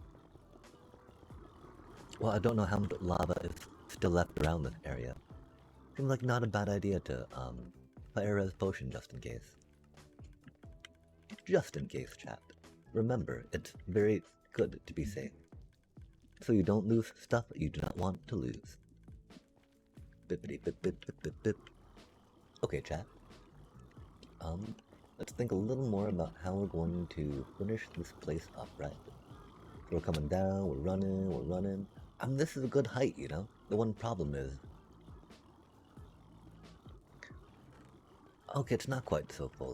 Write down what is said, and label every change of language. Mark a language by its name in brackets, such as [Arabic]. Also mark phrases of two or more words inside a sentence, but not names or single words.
[English] Well, I don't know how much lava is still left around this area. Seems like not a bad idea to, fire res potion just in case. Just in case, chat. Remember, it's very good to be safe. So you don't lose stuff that you do not want to lose. Bippity bip bip bip bip bip. Okay, chat. Let's think a little more about how we're going to finish this place up, right? We're coming down, we're running. I mean, this is a good height, you know? The one problem is... Okay, it's not quite so full.